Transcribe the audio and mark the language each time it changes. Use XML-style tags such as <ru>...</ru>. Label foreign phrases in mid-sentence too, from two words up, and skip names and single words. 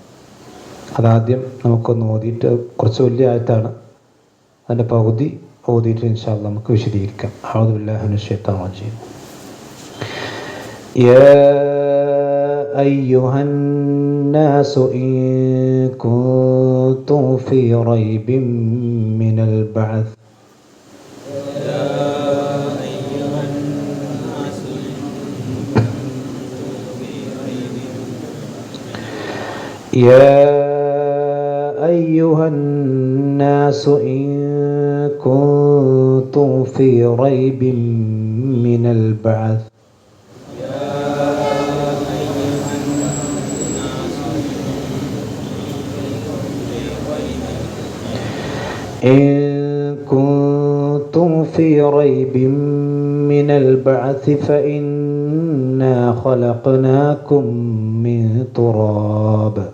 <ml>അതാദ്യം നമുക്കൊന്ന് ഓതിയിട്ട്, കുറച്ച് വലിയ ആയത്താണ്, അതിൻ്റെ പകുതി ഓതിയിട്ട്</ml> <ar>إن شاء الله</ar> <ml>നമുക്ക് വിശദീകരിക്കാം.</ml> <ar>أعوذ بالله من الشيطان الرجيم. يا أيها الناس إن كنتم في ريب من البعث يا أيها الناس إن كنتم في ريب من البعث إن كنتم في ريب من البعث فإنا خلقناكم من تراب</ar>